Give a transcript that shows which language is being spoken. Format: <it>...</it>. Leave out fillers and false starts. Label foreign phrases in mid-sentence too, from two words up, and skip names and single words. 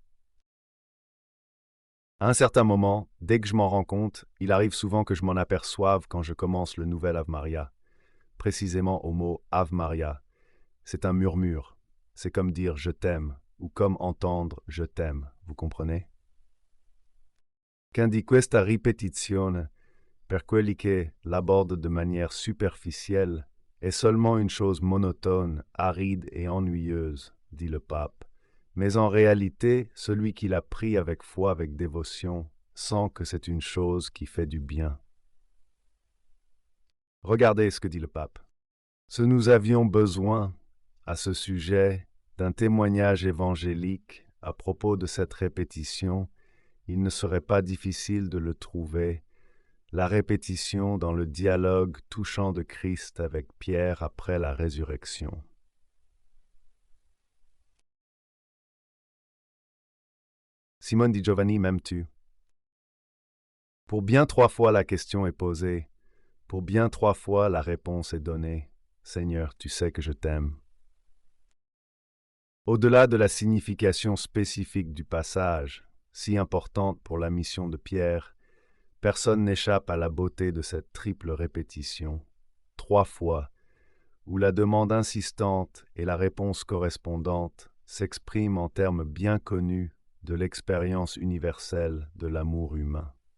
<fr>À un certain moment, dès que je m'en rends compte, il arrive souvent que je m'en aperçoive quand je commence le nouvel Ave Maria, précisément au mot Ave Maria. C'est un murmure, c'est comme dire « je t'aime » ou comme entendre « je t'aime », vous comprenez?</fr> <it>Quindi questa ripetizione, per quelli che</it> <fr>l'abordent de manière superficielle, est seulement une chose monotone, aride et ennuyeuse, dit le pape. Mais en réalité, celui qui l'a pris avec foi, avec dévotion, sent que c'est une chose qui fait du bien. Regardez ce que dit le pape. Si nous avions besoin, à ce sujet, d'un témoignage évangélique à propos de cette répétition, il ne serait pas difficile de le trouver, la répétition dans le dialogue touchant de Christ avec Pierre après la résurrection. Simone di Giovanni, m'aimes-tu? Pour bien 3 fois la question est posée, pour bien 3 fois la réponse est donnée. Seigneur, tu sais que je t'aime. Au-delà de la signification spécifique du passage, si importante pour la mission de Pierre, personne n'échappe à la beauté de cette triple répétition, 3 fois, où la demande insistante et la réponse correspondante s'expriment en termes bien connus de l'expérience universelle de l'amour humain.</fr>